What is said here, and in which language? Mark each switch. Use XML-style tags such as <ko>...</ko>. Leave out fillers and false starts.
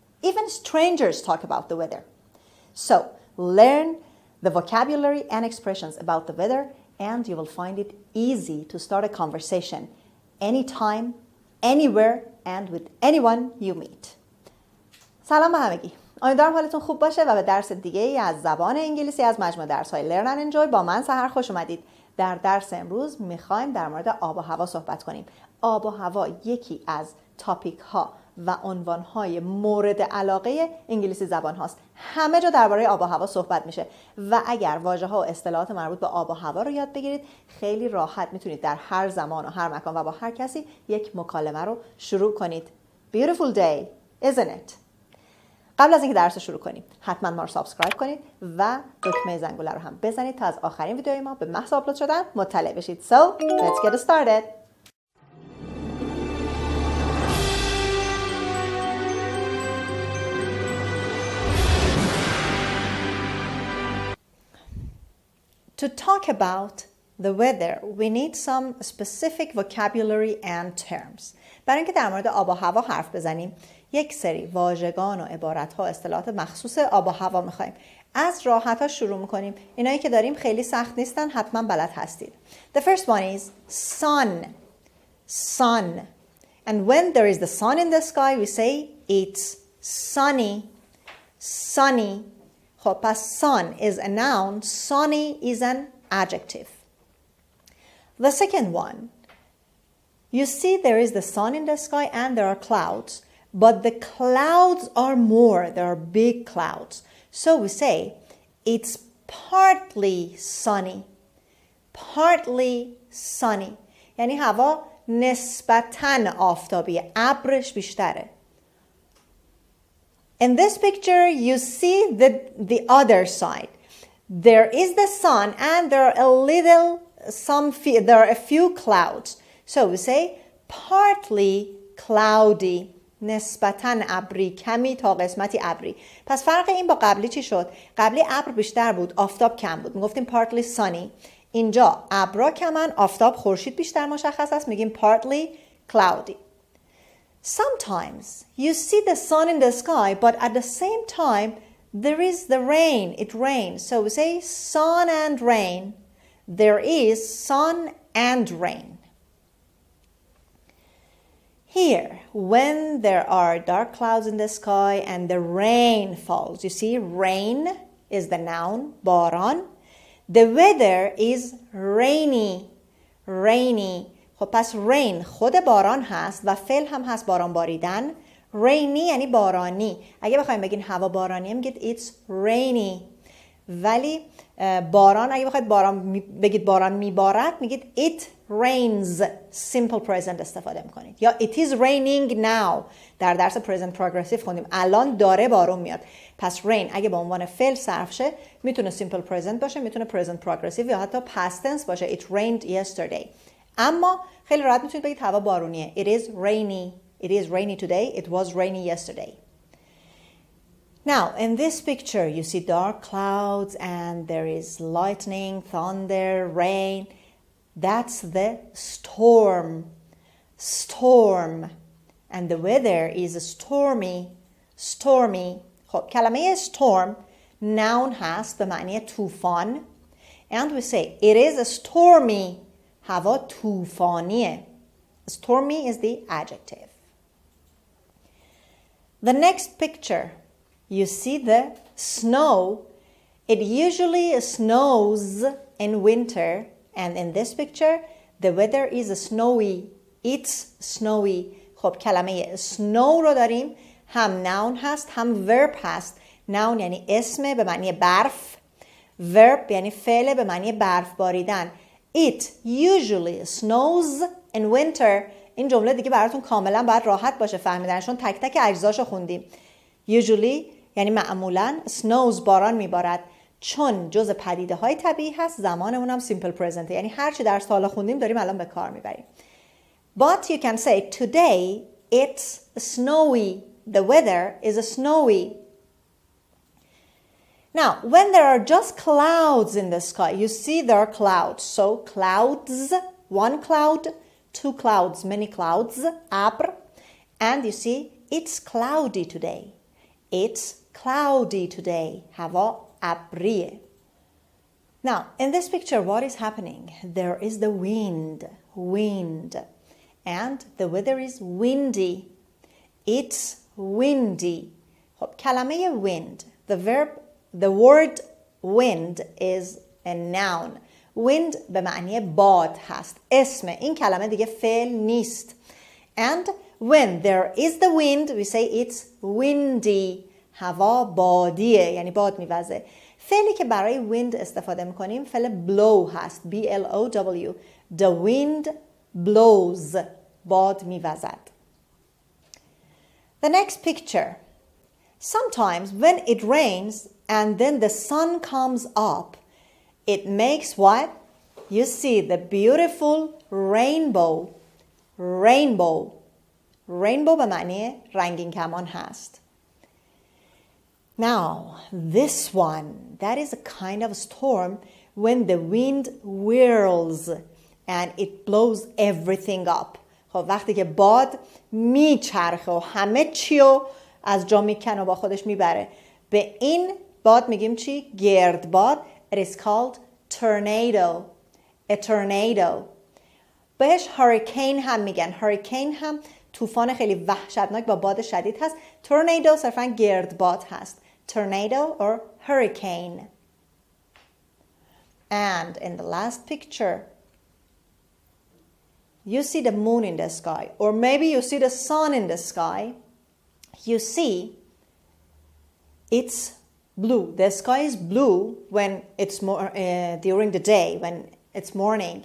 <en>Even strangers talk about the weather. So, learn the vocabulary and expressions about the weather and you will find it easy to start a conversation anytime, anywhere and with anyone you meet.</en> <fa>سلام به همگی. امیدوارم حالتون خوب باشه و به درس دیگه ای از زبان انگلیسی از مجموعه درس‌های Learn and Enjoy با من سحر خوش اومدید. در درس امروز میخوایم در مورد آب و هوا صحبت کنیم. آب و هوا یکی از تاپیک ها و عنوان های مورد علاقه انگلیسی زبان هاست. همه جا درباره آب و هوا صحبت میشه و اگر واژه ها و اصطلاحات مربوط به آب و هوا رو یاد بگیرید خیلی راحت میتونید در هر زمان و هر مکان و با هر کسی یک مکالمه رو شروع کنید.</fa> <en>Beautiful day, isn't it?</en> <fa>قبل از اینکه درس رو شروع کنیم حتما ما رو سابسکرایب کنید و دکمه زنگوله رو هم بزنید تا از آخرین ویدیوهای ما به محض آپلود شدن مطلع بشید.</fa> <en>So, let's get started. To talk about the weather, we need some specific vocabulary and terms.</en> <fa>برای اینکه در مورد آب و هوا حرف بزنیم یک سری واژگان و عبارت‌ها و اصطلاحات مخصوص آب و هوا می‌خوایم. از راحت‌ها شروع می‌کنیم. اینایی که داریم خیلی سخت نیستن، حتما بلد هستید.</fa> <en>The first one is sun. Sun. And when there is the sun in the sky, we say it's sunny. Sunny.</en> <fa>خب پس</fa> <en>sun is a noun, sunny is an adjective. The second one, you see there is the sun in the sky and there are clouds, but the clouds are more, there are big clouds. So we say it's partly sunny. Partly sunny.</en> <fa>یعنی هوا نسبتاً آفتابیه، ابرش بیشتره.</fa> <en>In this picture, you see the other side. There is the sun and there are a few clouds. So we say partly cloudy.</en> <fa>نسبتاً ابری، کمی تا قسمتی ابری. پس فرق این با قبلی چی شد؟ قبلی ابر بیشتر بود، آفتاب کم بود. میگفتیم</fa> <en>partly sunny.</en> <fa>اینجا ابرا کمن، آفتاب خورشید بیشتر مشخص است، میگیم partly cloudy.</fa> <en>Sometimes you see the sun in the sky, but at the same time there is the rain. It rains. So we say sun and rain. There is sun and rain. Here, when there are dark clouds in the sky and the rain falls, you see rain is the noun, باران. The weather is rainy. Rainy.</en> <fa>خب پس rain خود باران هست و فعل هم هست باران باریدن. rainy یعنی بارانی. اگه بخوایم بگین هوا بارانیه میگید</fa> <en>it's rainy.</en> <fa>ولی باران اگه بخواید بگید باران میبارد میگید</fa> <en>it rains. simple present</en> <fa>استفاده میکنید. یا</fa> <en>it is raining now.</en> <fa>در درس present progressive خوندیم الان داره بارون میاد. پس rain اگه به عنوان فعل صرف شه میتونه simple present باشه، میتونه present progressive یا حتی past tense باشه.</fa> <en>it rained yesterday.</en> <fa>اما خیلی راحت میتونید بگید هوا بارونیه.</fa> <en>It is rainy. It is rainy today. It was rainy yesterday. Now, in this picture, you see dark clouds and there is lightning, thunder, rain. That's the storm. Storm. And the weather is stormy. Stormy.</en> <fa>خب کلمه storm noun هست به معنی طوفان.</fa> <en>And we say it is stormy.</en> <fa>هوا طوفانیه.</fa> <en>Stormy is the adjective. The next picture, you see the snow. It usually snows in winter, and in this picture, the weather is snowy. It's snowy.</en> <fa>خب کلمه snow رو داریم، هم noun هست، هم verb هست. noun یعنی اسم به معنی برف. verb یعنی فعل به معنی برف باریدن.</fa> <en>It usually snows in winter.</en> <fa>این جمله دیگه براتون کاملا باید راحت باشه فهمیدنشون، تک تک اجزاشو خوندیم. Usually یعنی معمولا snows باران میبارد. چون جز پدیده های طبیعی هست زمانمون هم simple present، یعنی هر چی در سالا خوندیم داریم الان به کار میبریم.</fa> <en>But you can say today it's snowy. The weather is snowy. Now, when there are just clouds in the sky, you see there are clouds. So clouds, one cloud, two clouds, many clouds, ابر. And you see it's cloudy today. It's cloudy today.</en> <fa>هوا ابریه.</fa> <en>Now, in this picture, what is happening? There is the wind. And the weather is windy. It's windy.</en> <fa>خب کلمه</fa> <en>wind, the word wind is a noun.</en> <fa>Wind به معنی باد هست. اسم این کلمه دیگه فعل نیست.</fa> <en>And when there is the wind, we say it's windy.</en> <fa>هوا بادیه، یعنی باد میوزه. فعلی که برای wind استفاده میکنیم فعل blow هست.</fa> <en>B-L-O-W. The wind blows.</en> <fa>باد میوزد.</fa> <en>The next picture. Sometimes when it rains and then the sun comes up, it makes what? You see the beautiful rainbow. Rainbow به معنی رنگین کمان هست. Now, this one, that is a kind of storm when the wind whirls and it blows everything up.</en> <fa>خب وقتی که باد میچرخه و همه چیو از جا میکنه و با خودش میبره، به این باد میگیم چی؟ گردباد. It is called tornado. A tornado. بهش هوریکین هم میگن. هوریکین هم طوفان خیلی وحشتناک با باد شدید هست. tornado صرفا گردباد هست.</fa> <en>tornado or hurricane. And in the last picture, you see the moon in the sky, or maybe you see the sun in the sky. You see it's blue. The sky is blue when it's during the day, when it's morning.</en>